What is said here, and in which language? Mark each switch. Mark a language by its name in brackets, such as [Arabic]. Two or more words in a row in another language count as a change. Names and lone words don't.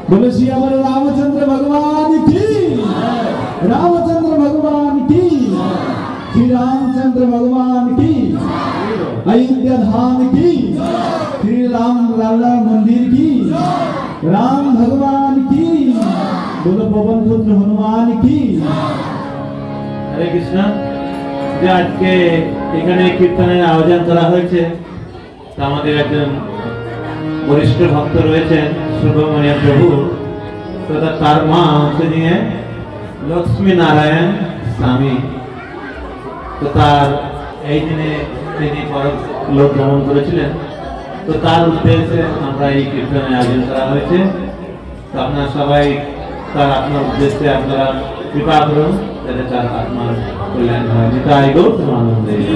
[Hindi] बोलो सियावर रामचंद्र भगवान की, रामचंद्र भगवान की, श्री रामचंद्र भगवान की, अयोध्या धाम की, श्री राम लाला मंदिर की, राम भगवान की, बोलो पवन पुत्र हनुमान की। हरे कृष्ण। [Bangla] যে আজকে এখানে কীর্তনের আয়োজন করা হয়েছে আমাদের একজন বরিষ্ঠ ভক্ত রয়েছেন সুব্রমণ্য প্রভু, তথা তার মা হচ্ছে নিয়ে লক্ষ্মী নারায়ণ স্বামী। তো তার এই দিনে তিনি পরলোক গমন করেছিলেন, তো তার উদ্দেশ্যে আমরা এই কীর্তনের আয়োজন করা হয়েছে। তো আপনারা সবাই তার আপনার উদ্দেশ্যে আপনারা কৃপা করুন যাতে তার আত্মার কল্যাণ হয়। নিতাই গৌতম আনন্দে।